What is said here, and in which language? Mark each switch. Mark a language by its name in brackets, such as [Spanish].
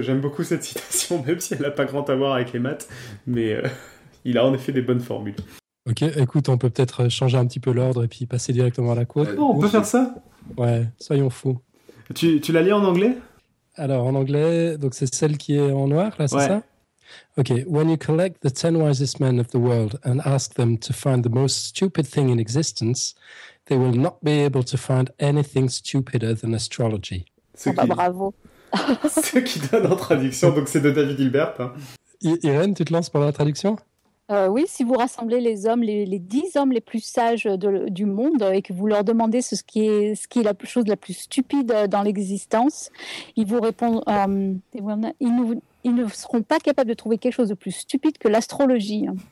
[French] J'aime beaucoup cette citation, même si elle n'a pas grand à voir avec les maths. Mais il a en effet des bonnes formules. Ok, écoute, on peut peut-être changer un petit peu l'ordre et puis passer directement à la quote. Non, on peut faire ça. Ouais, soyons fous. Tu la lis en anglais? Alors, en anglais, donc c'est celle qui est en noir, là, c'est ouais. Ça? [English] Okay, when you collect the 10 wisest men of the world and ask them to find the most stupid thing in existence, they will not be able to find anything stupider than astrology. [French] Bravo. Ce qui donne en traduction, donc c'est de David Hilbert. Hein. Irène, tu te lances pour la traduction? Oui, si vous rassemblez les hommes, les 10 hommes les plus sages du monde et que vous leur demandez ce qui est la chose la plus stupide dans l'existence, ils vous répondent, ils ne seront pas capables de trouver quelque chose de plus stupide que l'astrologie.